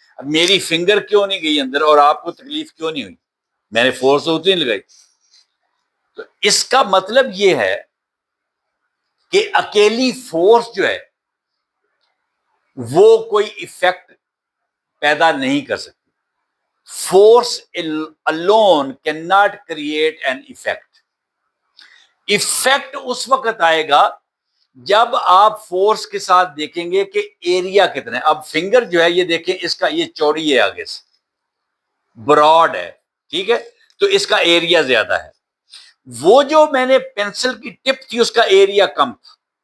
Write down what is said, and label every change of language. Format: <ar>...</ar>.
<ur>اب میری فنگر کیوں نہیں گئی اندر اور آپ کو تکلیف کیوں نہیں ہوئی؟ میں نے فورس تو اتنی لگائی. تو اس کا مطلب یہ ہے کہ اکیلی فورس جو ہے وہ کوئی ایفیکٹ پیدا نہیں کر سکتی.</ur> <en>Force alone cannot create an effect.</en> <ur>Effect اس وقت آئے گا جب آپ فورس کے ساتھ دیکھیں گے کہ ایریا کتنا ہے. اب فنگر جو ہے یہ دیکھیں، اس کا یہ چوڑی ہے، آگے سے براڈ ہے، ٹھیک ہے، تو اس کا ایریا زیادہ ہے. وہ جو میں نے پینسل کی ٹپ تھی اس کا ایریا کم تھا.</ur>